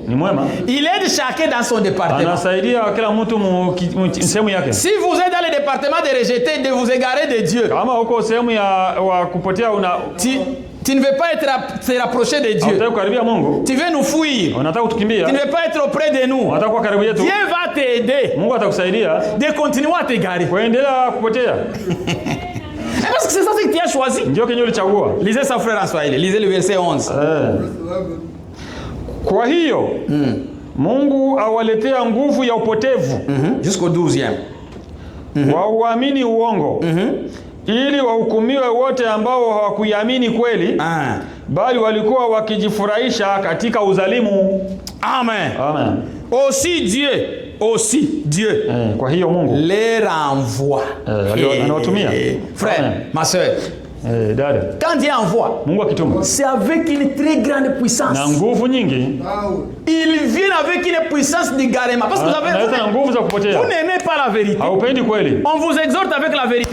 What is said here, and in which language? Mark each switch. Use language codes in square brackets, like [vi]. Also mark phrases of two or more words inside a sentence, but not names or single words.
[fr] Il aide chacun dans son département. Si vous êtes dans le département de rejeter, de vous égarer de Dieu, tu ne veux pas te rapprocher de Dieu. Tu veux nous fuir. Tu ne veux pas être auprès de nous. Dieu va t'aider de continuer à t'égarer. Parce que c'est ça que tu as choisi. Lisez ça, frère en Swahili. Lisez le verset 11. [sw] Kwa hiyo Mungu awaletea nguvu ya upotevu [fr] jusqu'au 12e [sw] wauamini uongo ili wahukumiwe wote ambao hawakuiamini kweli bali walikuwa wakijifurahisha katika uzalimu. [fr] Amen. Amen. Aussi Dieu [sw] kwa hiyo Mungu [fr] les renvoie. [sw] Anawatumia. [fr] Frère, ma soeur, quand Dieu envoie, c'est avec une très grande puissance. Il vient avec une puissance d'égarement. Parce que vous n'aimez pas la vérité. On vous exhorte avec la vérité.